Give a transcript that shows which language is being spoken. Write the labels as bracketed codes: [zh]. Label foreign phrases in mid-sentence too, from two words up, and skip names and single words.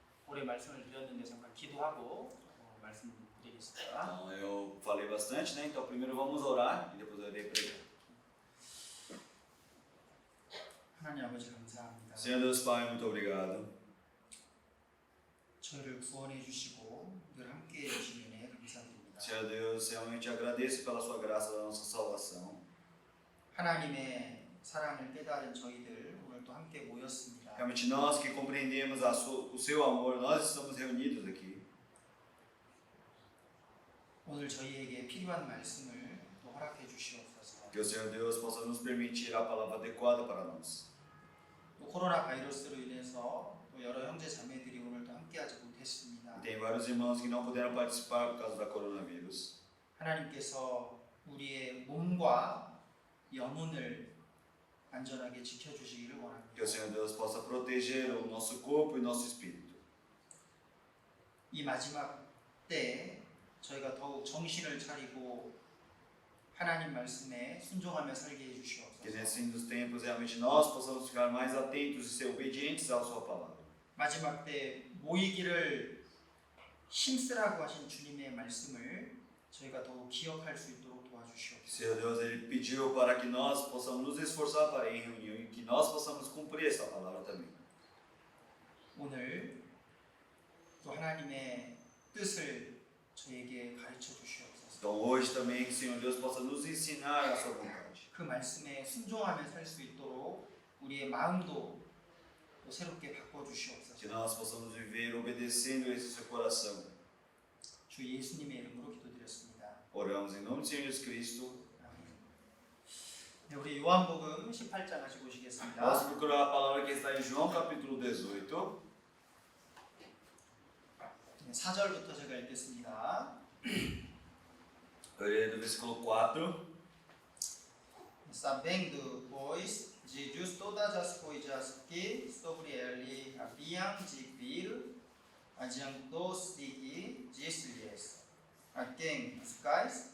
[ko] 오래 말씀을 드렸는데 잠깐 기도하고 말씀드리겠습니다. [pt] Então eu falei bastante, né? Então primeiro vamos orar e depois eu irei pregar. [ko] 하나님 아버지 감사합니다. [pt] Senhor Deus Pai, muito obrigado. [ko] 저를 구원해 주시고 늘 함께 해 주신 은혜 감사드립니다. [pt] Senhor Deus, realmente agradeço pela sua graça da nossa salvação. [ko] 하나님의 사랑을 깨달은 저희들 오늘 또 함께 모였습니다. [pt] Realmente nós que compreendemos o seu amor, nós estamos reunidos aqui. [ko] 오늘 저희에게 필요한 말씀을 또 허락해 주시옵소서. [pt] Que o Senhor Deus possa nos permitir a palavra adequada para nós. [ko] 또 코로나 바이러스로 인해서 또 여러 형제 자매들이 오늘도 함께하지 못했습니다. [pt] Tem vários irmãos que não puderam participar por causa da coronavírus. [ko] 하나님께서 우리의 몸과 영혼을 안전하게 지켜주시기를 원합니다. [pt] Que o Senhor Deus possa proteger o nosso corpo e nosso espírito. [ko] 이 마지막 때 저희가 더욱 정신을 차리고 하나님 말씀에 순종하며 살게 [pt] Que [ko] 해주시옵소서. [pt] nesse fim dos tempos realmente nós possamos ficar mais atentos e ser obedientes à sua palavra. [ko] 마지막 때 모이기를 힘쓰라고 하신 주님의 말씀을 저희가 더욱 기억할 수 있도록 도와주시옵소서. [pt] Senhor Deus, Ele pediu para que nós possamos nos esforçar para ir em reunião e que nós possamos cumprir essa palavra também. [ko] 오늘 또 하나님의 뜻을 저에게 가르쳐 주시옵소서. [pt] Então hoje também que o Senhor Deus possa nos ensinar a sua vontade. [ko] 그 말씀에 순종하며 살 수 있도록 우리의 마음도 또 새롭게 바꿔 주시옵소서. [pt] Que nós possamos viver obedecendo esse seu coração. [ko] 주 예수님의 이름으로 기도드렸습니다. [pt] Oramos em nome de Senhor Jesus Cristo. [ko] 네, 우리 요한복음 18장 하시고 오시겠습니다. [pt] Vamos procurar a palavra que está em João capítulo 18. [ko] 4절부터 제가 읽겠습니다. [pt] Eu irei do versículo 4. Sabendo, pois, Jesus todas as coisas que sobre ele haviam de vir, adiantou-se e disse-lhes: A quem buscais?